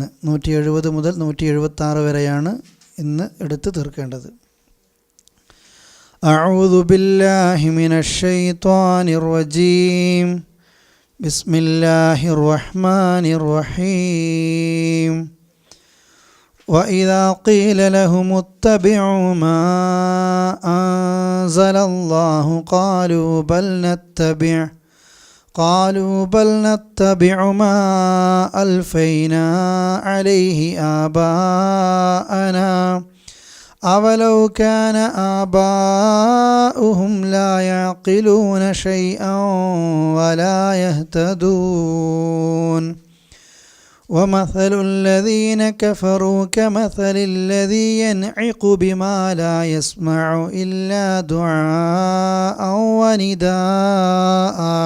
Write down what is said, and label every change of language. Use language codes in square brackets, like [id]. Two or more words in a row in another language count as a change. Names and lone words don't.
[ml] 170 മുതൽ 176 വരെയാണ് ഇന്ന് എടുത്തു തീർക്കേണ്ടത്. [ar] أعوذ بالله من الشيطان الرجيم. بسم الله الرحمن الرحيم. وَإِذَا قِيلَ لَهُمُ اتَّبِعُوا مَا أَنزَلَ اللَّهُ قَالُوا بَلْ نَتَّبِعُ مَا أَلْفَيْنَا عَلَيْهِ آبَاءَنَا أَوَلَوْ كَانَ آبَاؤُهُمْ لَا يَعْقِلُونَ شَيْئًا وَلَا يَهْتَدُونَ وَمَثَلُ الَّذِينَ كَفَرُوا كَمَثَلِ الَّذِي يَنْعِقُ بِمَا لَا يَسْمَعُ إِلَّا دُعَاءً وَنِدَاءً